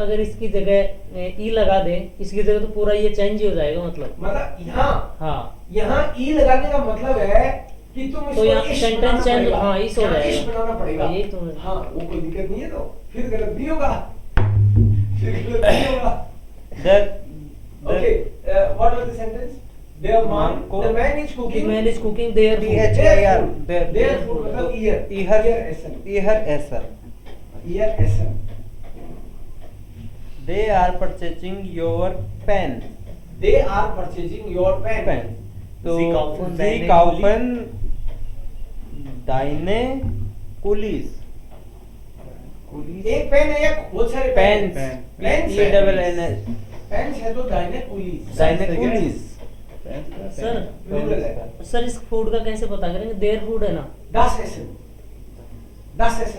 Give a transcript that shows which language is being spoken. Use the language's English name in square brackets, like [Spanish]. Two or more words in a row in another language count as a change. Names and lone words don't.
[Hindi] अगर इसकी जगह ई लगा दे, इसकी जगह तो पूरा ये चेंज ही हो जाएगा मतलब. मतलब हाँ यहाँ ई लगाने का मतलब है कि तुम तो इसको यहाँ इश sentence बनाना change- पड़ेगा. हाँ, इश हो यहाँ जाएगा. इश बनाना पड़ेगा. हाँ, यही तो है. हाँ वो कोई दिक्कत नहीं है. तो फिर गलत नहीं होगा. फिर गलत नहीं होगा. [English] Okay, what was the sentence? The man is cooking. man is cooking their T food. H I R. Their food मतलब ear. Ear. Ear. Ear S. Ear. They are purchasing your pen. They are purchasing your pen. Pen. [Hindi] तो [German] Sie kaufen Sie deine kaufen deine Kulis. [Hindi] एक पेन है या बहुत सारे [English] Pens. Pens E double N S. [Hindi] पेन्स है तो [German] Deine Kulis. Deine Kulis. [Hindi] सर प्लूरल है. सर इस फूड का कैसे पता करेंगे? [English] their food [Hindi] है ना. [German] Das Essen.